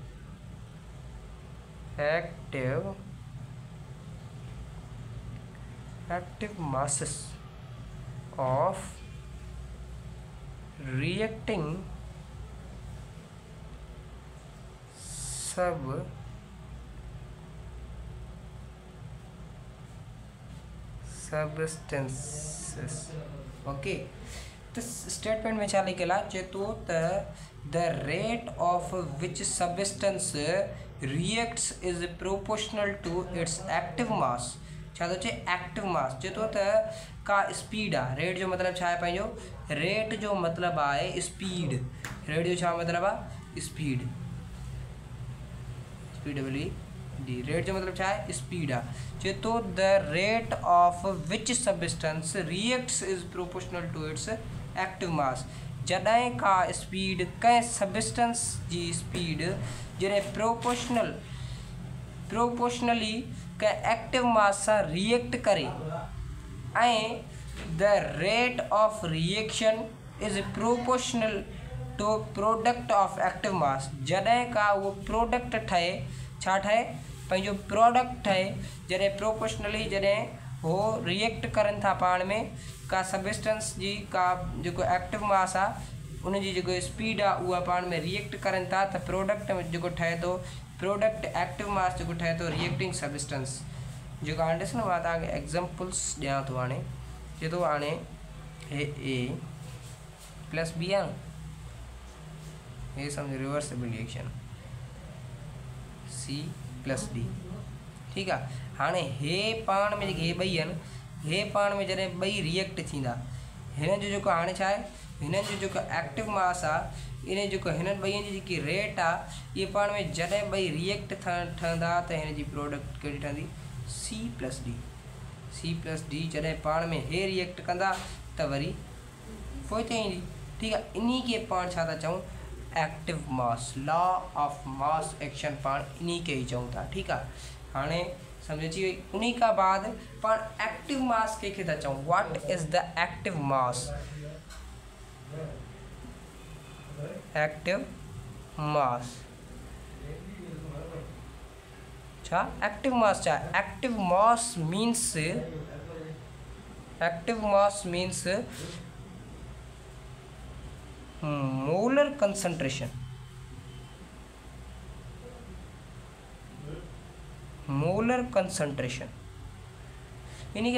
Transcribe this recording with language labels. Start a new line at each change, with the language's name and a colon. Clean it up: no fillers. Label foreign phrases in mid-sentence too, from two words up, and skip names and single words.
English: of reacting substances.
Sindhi: ओके तो स्टेटमेंट में छा लिखियल आहे चए थो त
English: the rate of which substance reacts is proportional to its active mass
Sindhi: छा थो चए
English: active mass
Sindhi: चए थो त का स्पीड आहे रेट जो मतिलबु छा आहे पंहिंजो रेट जो मतिलबु आहे स्पीड रेट जो छा मतिलबु आहे स्पीड डी रेट जो मतलब छा है स्पीड आहे चए तो
English: the rate of which substance reacts is proportional to its active mass
Sindhi: जॾहिं का स्पीड कंहिं सबस्टेंस जी स्पीड जॾहिं प्रोपोर्शनली कंहिं
English: active mass
Sindhi: सां रिएक्ट करे ऐं
English: the rate of reaction is proportional to product of active mass
Sindhi: जॾहिं का उहो प्रोडक्ट ठहे छा ठहे पंहिंजो प्रोडक्ट ठहे जॾहिं प्रोपोर्शनली जॾहिं हो रिएक्ट करनि था पाण में का सबस्टेंस जी का जेको
English: active mass
Sindhi: आहे उन जी जेको स्पीड आहे उहा पाण में रिएक्ट करनि था त प्रोडक्ट जेको ठहे थो
English: product active mass
Sindhi: जेको ठहे थो
English: reacting substance
Sindhi: जेको हाणे ॾिस न मां तव्हांखे एग्ज़ाम्पल्स ॾियां थो हाणे चए थो हाणे हे
English: A plus B
Sindhi: आहे न हे सम्झो
English: reversible reaction C plus D
Hindi: ठीक है हाँ
Sindhi: हे पाण में हे ॿई आहिनि हे पाण में जॾहिं ॿई रिएक्ट थींदा हिन जो जेको हाणे छा आहे हिननि जो जेको
English: active mass
Sindhi: आहे इन जेको हिननि ॿईनि जी जेकी रेट आहे इहे पाण में जॾहिं ॿई रिएक्ट ठहंदा त हिन जी प्रोडक्ट कहिड़ी ठहंदी
English: C plus D
Sindhi: जॾहिं पाण में हे रिएक्ट कंदा त वरी पोइ ते ईंदी ठीक आहे इन खे पाण छा था चऊं
English: active mass law of mass action
Sindhi: पाण इन्हीं के ही चऊं था
Hindi: ठीक है हाँ
Sindhi: समझ अची वही उन्हीं का बाद पाण
English: active mass
Sindhi: के था चऊं
English: what is the active mass छा active mass means molar concentration
Sindhi: इन्हीं के